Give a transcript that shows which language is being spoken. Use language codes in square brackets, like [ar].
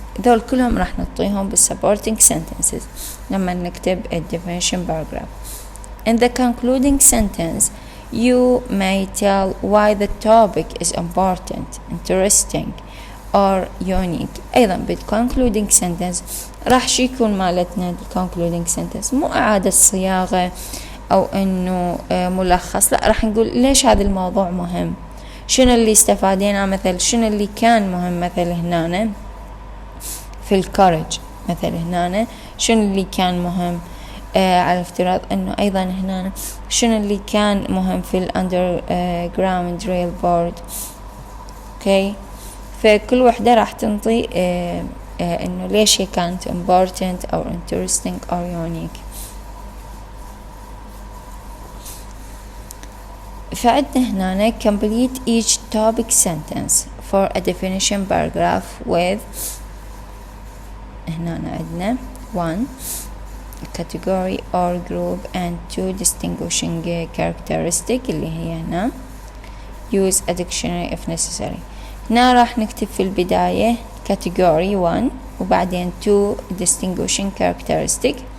[ar] ذول كلهم راح نعطيهم بالsupporting sentences لما نكتب [en] a definition paragraph. In the concluding sentence you may tell why the topic is important, interesting or unique. [ar] أيضا بال [en] concluding sentence [ar] راح شي يكون مالتنا concluding sentence مو إعادة صياغة أو إنه ملخص، لا راح نقول ليش هذا الموضوع مهم، شنو اللي استفادينا، مثل شنو اللي كان مهم مثل هنا في الكورج، مثل هنا شنو اللي كان مهم، على افتراض إنه أيضا هنا شنو اللي كان مهم في الأندرجراوند ريل بورد. أوكي، فكل وحدة راح تنطي إنه ليش هي كانت important أو interesting أو unique. فعندنا هنا [en] complete each topic sentence for a definition paragraph with [ar] هنا عندنا [en] 1 category or group and 2 distinguishing characteristic [ar] اللي هي هنا [en] use a dictionary if necessary. [ar] هنا راح نكتب في البداية category 1 وبعدين 2 [en] distinguishing characteristic.